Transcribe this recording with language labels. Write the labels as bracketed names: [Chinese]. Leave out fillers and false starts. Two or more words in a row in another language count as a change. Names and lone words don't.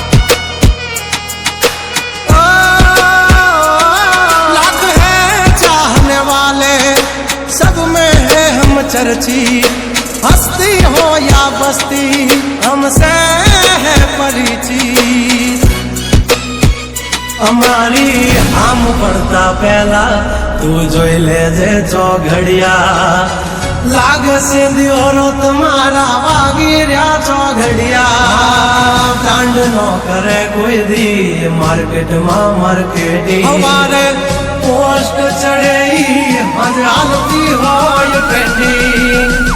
[Hindi] लाख है चाह चर्चित, हस्ती हो या बस्ती हमसे है परिचित। [Gujarati] અમારી આમ પડતા પહેલા તું જોઈ લેજે ચોઘડિયા, લાગશે દિયોરો તમારા વાગી રહ્યા ચોઘડિયા। બ્રાન્ડ નો કરે કોઈ દી માર્કેટમાં માર્કેટિંગ, અમારે પોસ્ટ ચડે હજ હાલતી હોય પેટિંગ।